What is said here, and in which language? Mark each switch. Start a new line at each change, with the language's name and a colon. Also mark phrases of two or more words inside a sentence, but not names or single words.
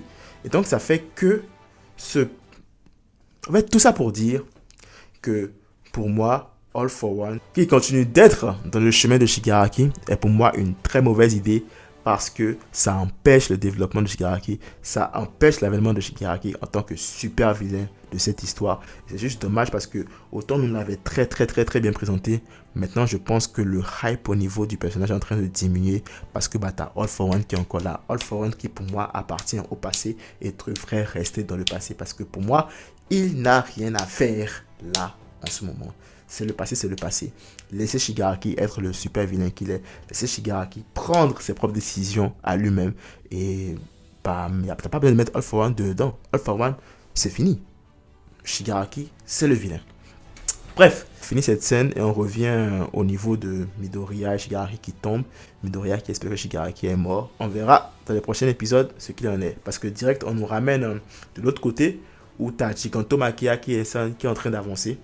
French: Et donc, ça fait que en fait, tout ça pour dire que pour moi, All for One, qui continue d'être dans le chemin de Shigaraki, est pour moi une très mauvaise idée parce que ça empêche le développement de Shigaraki, ça empêche l'avènement de Shigaraki en tant que super vilain de cette histoire. C'est juste dommage parce que autant nous l'avait très bien présenté, maintenant je pense que le hype au niveau du personnage est en train de diminuer parce que t'as All for One qui est encore là. All for One qui pour moi appartient au passé et devrait rester dans le passé parce que pour moi, il n'a rien à faire là en ce moment. C'est le passé, c'est le passé. Laissez Shigaraki être le super vilain qu'il est. Laissez Shigaraki prendre ses propres décisions à lui-même. Et t'as pas besoin de mettre All for One dedans. All for One, c'est fini. Shigaraki, c'est le vilain. Bref, fini cette scène et on revient au niveau de Midoriya et Shigaraki qui tombent. Midoriya qui espère que Shigaraki est mort. On verra dans les prochains épisodes ce qu'il en est. Parce que direct, on nous ramène de l'autre côté où t'as Gigantomachia qui est en train d'avancer.